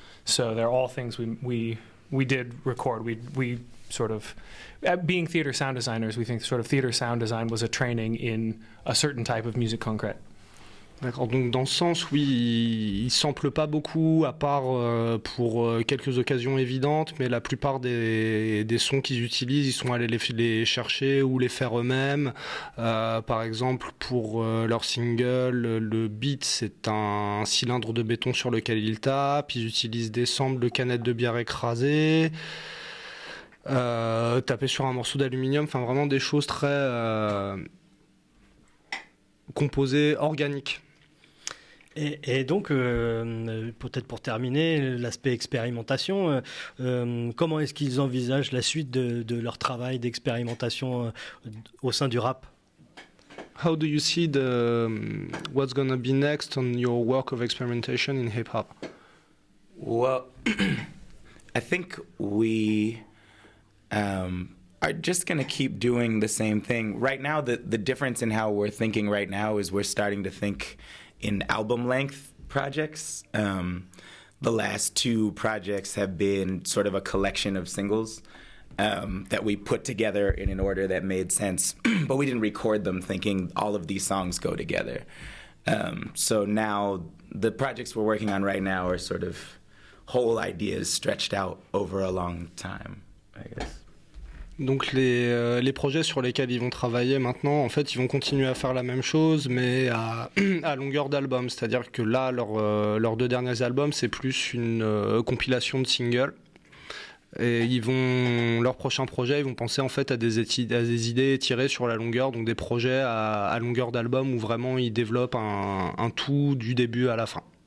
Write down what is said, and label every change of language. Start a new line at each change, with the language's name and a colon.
English: So they're all things we did record. We sort of, being theater sound designers, we think sort of theater sound design was a training in a certain type of music concrète.
French: D'accord, donc dans ce sens, oui, ils samplent pas beaucoup, à part pour quelques occasions évidentes, mais la plupart des sons qu'ils utilisent, ils sont allés les chercher ou les faire eux-mêmes. Par exemple, pour leur single, le beat, c'est un cylindre de béton sur lequel ils tapent. Ils utilisent des samples de canettes de bière écrasées, taper sur un morceau d'aluminium, enfin vraiment des choses très composées, organiques. Et donc, peut-être pour terminer, l'aspect expérimentation, comment est-ce qu'ils envisagent la suite de leur travail d'expérimentation au sein du rap?
English: How do you see what's gonna be next on your work of experimentation in hip-hop? Well, I think we are just going to keep doing the same thing. Right now, the difference in how we're thinking right now is we're starting to think in album length projects. The last two projects have been sort of a collection of singles that we put together in an order that made sense, but we didn't record them thinking all of these songs go together. So now the projects we're working on right now are sort of whole ideas stretched out over a long time, I guess.
French: Donc les projets sur lesquels ils vont travailler maintenant, en fait, ils vont continuer à faire la même chose, mais à longueur d'album. C'est-à-dire que là, leurs deux derniers albums, c'est plus une compilation de singles. Et leur prochain projet, ils vont penser en fait à des idées tirées sur la longueur, donc des projets à longueur d'album où vraiment ils développent un tout du début à la fin.